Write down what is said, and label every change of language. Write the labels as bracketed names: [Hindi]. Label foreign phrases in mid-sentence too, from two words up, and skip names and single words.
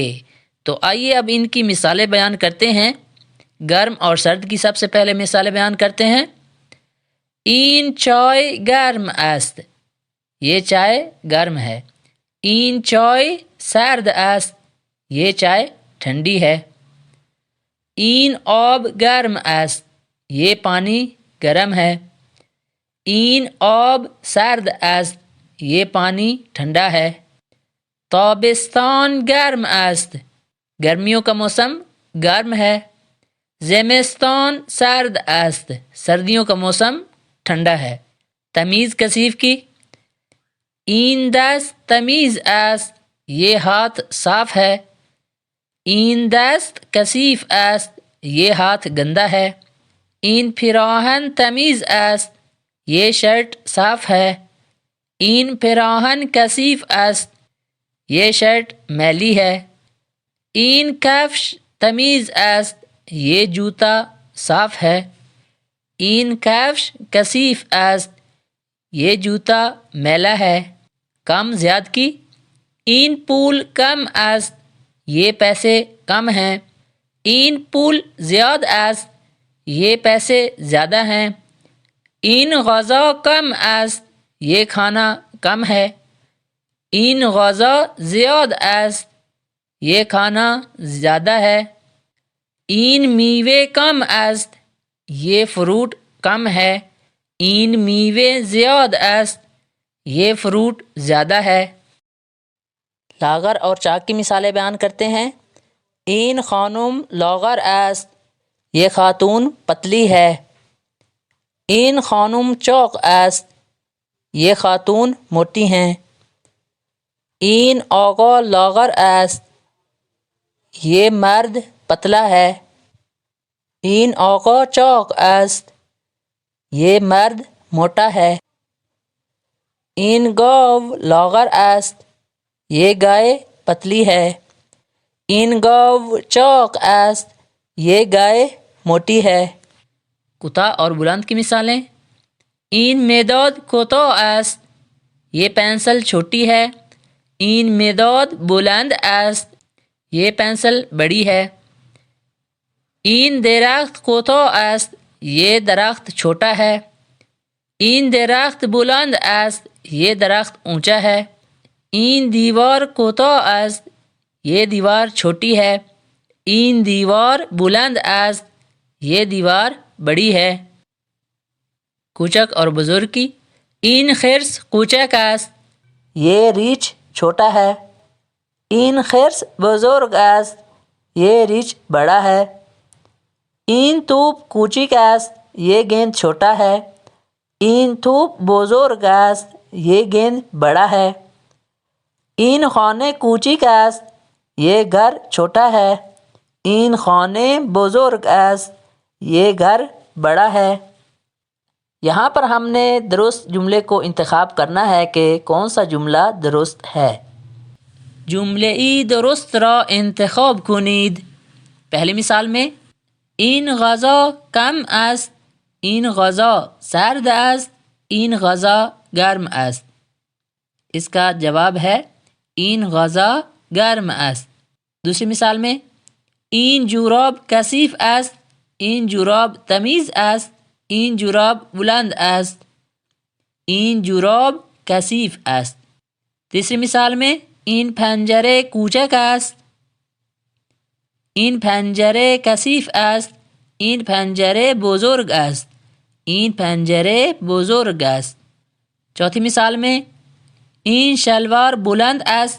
[Urdu] تو آئیے اب ان کی مثالیں بیان کرتے ہیں۔ گرم اور سرد کی سب سے پہلے مثالیں بیان کرتے ہیں۔ [Persian] این چائے گرم است، [Urdu] یہ چائے گرم ہے۔ [Persian] این چائے سرد است، [Urdu] یہ چائے ٹھنڈی ہے۔ [Persian] این آب گرم است، [Urdu] یہ پانی گرم ہے۔ [Persian] این آب سرد است، [Urdu] یہ پانی ٹھنڈا ہے۔ [Persian] تابستان گرم است، [Urdu] گرمیوں کا موسم گرم ہے۔ [Persian] زمستان سرد است، [Urdu] سردیوں کا موسم ٹھنڈا ہے۔ [Persian] تمیز کثیف کی، این دست تمیز است، [Urdu] یہ ہاتھ صاف ہے۔ [Persian] این دست کثیف است، [Urdu] یہ ہاتھ گندا ہے۔ [Persian] این پیراہن تمیز است، [Urdu] یہ شرٹ صاف ہے۔ [Persian] این پیراہن کثیف است، [Urdu] یہ شرٹ میلی ہے۔ [Persian] این کفش تمیز است، [Urdu] یہ جوتا صاف ہے۔ [Persian] این کفش کثیف است، [Urdu] یہ جوتا میلا ہے۔ [Persian] کم زیادگی، این پول کم است، [Urdu] یہ پیسے کم ہیں۔ [Persian] این پول زیاد است، [Urdu] یہ پیسے زیادہ ہیں۔ [Persian] این غذا کم است، [Urdu] یہ کھانا کم ہے۔ [Persian] این غذا زیاد است، [Urdu] یہ کھانا زیادہ ہے۔ [Persian] این میوے کم است، [Urdu] یہ فروٹ کم ہے۔ [Persian] این میوے زیاد است، [Urdu] یہ فروٹ زیادہ ہے۔ لاغر اور چاک کی مثالیں بیان کرتے ہیں۔ [Persian] این خانم لاغر است، [Urdu] یہ خاتون پتلی ہے۔ [Persian] این خانم چاق است، [Urdu] یہ خاتون موٹی ہیں۔ [Persian] این آقا لاغر است، [Urdu] یہ مرد پتلا ہے۔ [Persian] این آقا چاق است، [Urdu] یہ مرد موٹا ہے۔ [Persian] این گاو لاغر است، [Urdu] یہ گائے پتلی ہے۔ [Persian] این گاو چاق است، [Urdu] یہ گائے موٹی ہے۔ کوتاہ اور بلند کی مثالیں۔ [Persian] این مداد کوتاه است، [Urdu] یہ پینسل چھوٹی ہے۔ [Persian] این مداد بلند است، [Urdu] یہ پینسل بڑی ہے۔ [Persian] این درخت کوتاه است، [Urdu] یہ درخت چھوٹا ہے۔ [Persian] این درخت بلند است، [Urdu] یہ درخت اونچا ہے۔ [Persian] این دیوار کوتاه است، [Urdu] یہ دیوار چھوٹی ہے۔ [Persian] این دیوار بلند است، [Urdu] یہ دیوار بڑی ہے۔ کوچک اور بزرگ کی۔ [Persian] این خرس کوچک است، [Urdu] یہ ریچھ چھوٹا ہے۔ [Persian] این خرس بزرگ است، [Urdu] یہ ریچھ بڑا ہے۔ [Persian] این توپ کوچک است، [Urdu] یہ گیند چھوٹا ہے۔ [Persian] این توپ بزرگ است. [Urdu] یہ گیند بڑا ہے. [Persian] این خانه کوچک است. [Urdu] یہ گھر چھوٹا ہے. [Persian] این خانه بزرگ است. [Urdu] یہ گھر بڑا ہے. یہاں پر ہم نے درست جملے کو انتخاب کرنا ہے کہ کون سا جملہ درست ہے. [Persian] جمله‌ای درست را انتخاب کنید. [Urdu] پہلی مثال میں [Persian] این غذا کم است. این غذا سرد است. این غذا گرم است. [Urdu] اس کا جواب ہے [Persian] این غذا گرم است. [Urdu] دوسری مثال میں [Persian] این جوراب کثیف است. این جوراب تمیز است. این جوراب بلند است. این جوراب کثیف است. [Urdu] تیسری مثال میں [Persian] این پنجره کوچک است. این پنجره کثیف است. این پنجره بزرگ است. این پنجره بزرگ است. [Urdu] چوتھی مثال میں [Persian] این شلوار بلند است.